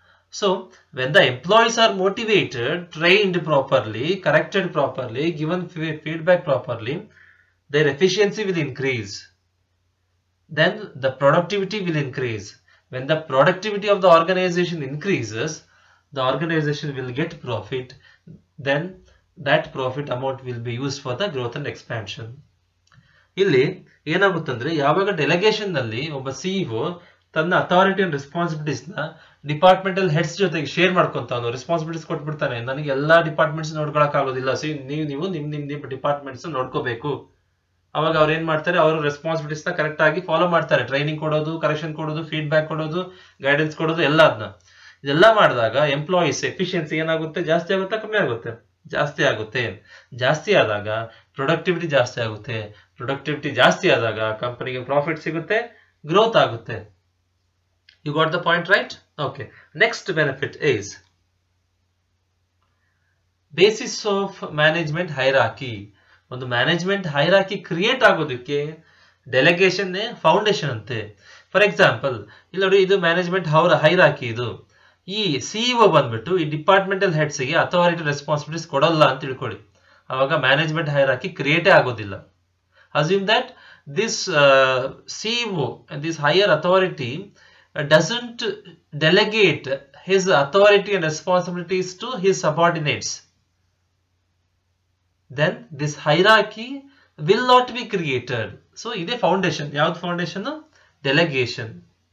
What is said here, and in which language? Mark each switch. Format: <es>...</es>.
<en>So when the employees are motivated, trained properly, corrected properly, given feedback properly, their efficiency will increase. Then the productivity will increase. When the productivity of the organization increases, the organization will get profit. Then that profit amount will be used for the growth and expansion.</en> <kn>ಇಲ್ಲಿ ಏನಾಗುತ್ತಂದ್ರೆ, ಯಾವಾಗ delegation ನಲ್ಲಿ ಒಬ್ಬ CEO ತನ್ನ authority and responsibilities ನ departmental heads ಜೊತೆಗೆ share ಮಾಡ್ಕೊಂತಾನು, responsibilities ಕೊಟ್ಬಿಡ್ತಾನೆ. ನನಗೆ ಎಲ್ಲಾ departments ನೋಡ್ಕೊಳಕ್ ಆಗೋದಿಲ್ಲ, ನೀವು ನಿಮ್ ಡಿಪಾರ್ಟ್ಮೆಂಟ್ಸ್ ನೋಡ್ಕೋಬೇಕು. ಅವಾಗ ಅವ್ರು ಏನ್ ಮಾಡ್ತಾರೆ, ಅವರು ರೆಸ್ಪಾನ್ಸಿಬಿಲಿಟೀಸ್ ನ ಕರೆಕ್ಟ್ ಆಗಿ ಫಾಲೋ ಮಾಡ್ತಾರೆ. ಟ್ರೈನಿಂಗ್ ಕೊಡೋದು, ಕರೆಕ್ಷನ್ ಕೊಡೋದು, ಫೀಡ್ಬ್ಯಾಕ್ ಕೊಡೋದು, ಗೈಡೆನ್ಸ್ ಕೊಡೋದು, ಎಲ್ಲದನ್ನ ಇದೆಲ್ಲ ಮಾಡಿದಾಗ ಎಂಪ್ಲಾಯೀಸ್ ಎಫಿಷಿಯನ್ಸಿ ಏನಾಗುತ್ತೆ? ಜಾಸ್ತಿ ಆಗುತ್ತಾ ಕಮ್ಮಿ ಆಗುತ್ತೆ? ಜಾಸ್ತಿ ಆಗುತ್ತೆ. ಜಾಸ್ತಿ ಆದಾಗ ಪ್ರೊಡಕ್ಟಿವಿಟಿ ಜಾಸ್ತಿ ಆಗುತ್ತೆ. ಪ್ರೊಡಕ್ಟಿವಿಟಿ ಜಾಸ್ತಿ ಆದಾಗ ಕಂಪನಿಗೆ ಪ್ರಾಫಿಟ್ ಸಿಗುತ್ತೆ, ಗ್ರೋತ್ ಆಗುತ್ತೆ.</kn> <en>You got the point, right? Okay. Next benefit is basis of management hierarchy.</en> <kn>ಒಂದು ಮ್ಯಾನೇಜ್ಮೆಂಟ್ ಹೈರಾರ್ಕಿ ಕ್ರಿಯೇಟ್ ಆಗೋದಕ್ಕೆ ಡೆಲಿಗೇಷನ್ ಫೌಂಡೇಶನ್ ಅಂತೆ.</kn> <en>for example,</en> <kn>ಇಲ್ಲಿ ನೋಡಿ, ಇದು ಮ್ಯಾನೇಜ್ಮೆಂಟ್ ಹೈರಾರ್ಕಿ. ಇದು ಈ ಸಿಇಒ ಬಂದ್ಬಿಟ್ಟು ಈ ಡಿಪಾರ್ಟ್ಮೆಂಟಲ್ ಹೆಡ್ಸ್ ಗೆ ಅಥಾರಿಟಿ ರೆಸ್ಪಾನ್ಸಿಬಿಲಿಟೀಸ್ ಕೊಡಲ್ಲ ಅಂತ ತಿಳ್ಕೊಳ್ಳಿ. ಅವಾಗ ಮ್ಯಾನೇಜ್ಮೆಂಟ್ ಹೈರಾರ್ಕಿ ಕ್ರಿಯೇಟೇ ಆಗೋದಿಲ್ಲ.</kn> <en>Assume that this CEO, this higher authority doesn't delegate his authority and responsibilities to his subordinates, then this hierarchy will not be created. So</en> <kn>ide foundation. Yavud foundation?</kn> <en>Delegation.</en>